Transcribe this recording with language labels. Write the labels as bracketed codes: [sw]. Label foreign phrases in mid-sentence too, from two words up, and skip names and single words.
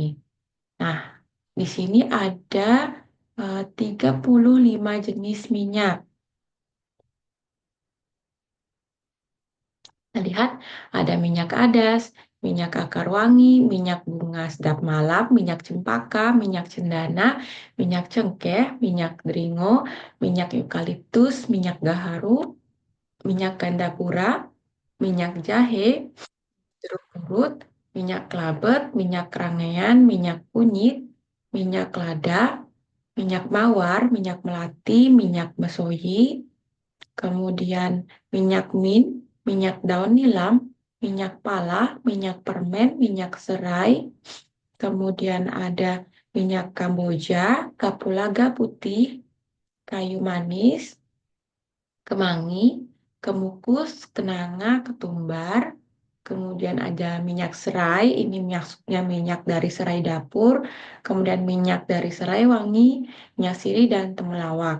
[id] Nah, di sini ada 35 jenis minyak. Kita lihat ada minyak adas, minyak akar wangi, minyak bunga sedap malam, minyak cempaka, minyak cendana, minyak cengkeh, minyak deringo, minyak eukaliptus, minyak gaharu, minyak gandapura, minyak jahe, jeruk purut, minyak kelabet, minyak kerangean, minyak kunyit, minyak lada, minyak mawar, minyak melati, minyak mesoyi, kemudian minyak mint, minyak daun nilam, minyak pala, minyak permen, minyak serai, kemudian ada minyak kamboja, kapulaga putih, kayu manis, kemangi, kemukus, kenanga, ketumbar, kemudian ada minyak serai, ini minyaknya minyak dari serai dapur, kemudian minyak dari serai wangi, minyak sirih, dan temulawak.